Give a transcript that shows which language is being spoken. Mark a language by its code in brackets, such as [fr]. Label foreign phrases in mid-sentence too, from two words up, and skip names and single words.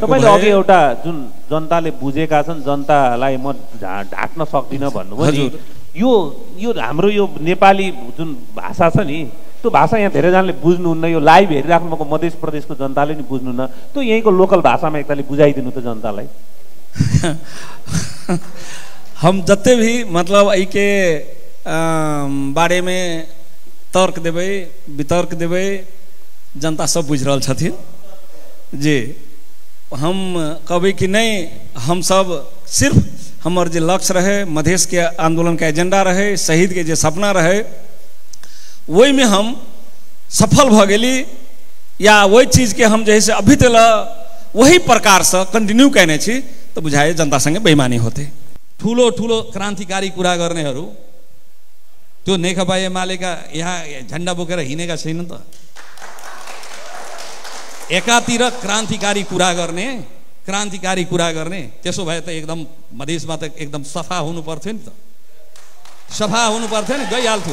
[ne] भए अघि एउटा जुन जनताले बुझेका छन्, जनतालाई म ढाक्न सक्दिनँ भन्नुभयो नि, यो हाम्रो यो नेपाली जुन भाषा छ नि, त्यो भाषा यहाँ धेरैजनाले बुझ्नुहुन्न। यो लाइभ हेरिराख्नु भएको मध्य प्रदेशको जनताले नि बुझ्नुहुन्न। त्यो यहीँको लोकल भाषामा एकताले बुझाइदिनु त जनतालाई। [mai] हम जते भी मतलब यही के बारे में तर्क देवे, वितर्क देवे, जनता सब बुझ रहा छथिन जी। हम कभी कि नहीं, हम सब सिर्फ हमार जो लक्ष्य रहे, मधेश के आंदोलन का एजेंडा रहे, शहीद के जो सपना रहे, वही में हम सफल भ गेली, या वही चीज के हम जैसे अभी तक वही प्रकार से कंटिन्यू कहने छी तो बुझाए जनता संगे बेईमानी होते। [ne] ठुलो ठुलो क्रान्तिकारी कुरा गर्नेहरू त्यो नेकपा एमालेका यहाँ झन्डा बोकेर हिँडेका छैनन् त। एकातिर क्रान्तिकारी कुरा गर्ने, त्यसो भए त एकदम मधेसमा त एकदम सफा हुनु पर्थ्यो नि त, सफा हुनु पर्थ्यो नि, गइहाल्थ्यो।